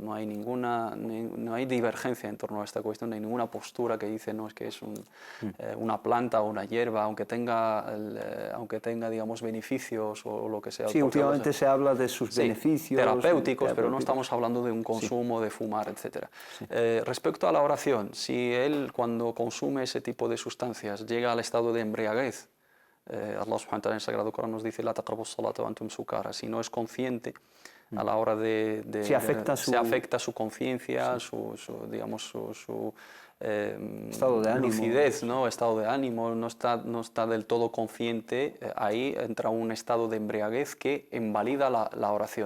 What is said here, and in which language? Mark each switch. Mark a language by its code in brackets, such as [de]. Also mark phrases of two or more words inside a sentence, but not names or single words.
[es] No hay divergencia en torno a esta cuestión, no hay ninguna postura que dice no, es que es una planta o una hierba, aunque tenga, digamos, beneficios o lo que sea. Sí, últimamente se habla de sus beneficios terapéuticos, pero no estamos hablando de un consumo, de fumar, etc. Sí. Respecto a la oración, si él cuando consume ese tipo de sustancias llega al estado de embriaguez, [ar] الله سبحانه وتعالى [es] en el Sagrado Corán nos dice [ar] لا تقربوا الصلاة وأنتم سكارى, [es] si no es consciente a la hora se afecta su conciencia, su estado de ánimo, lucidez, ¿no? Estado de ánimo, no está del todo consciente, ahí entra un estado de embriaguez que invalida la oración.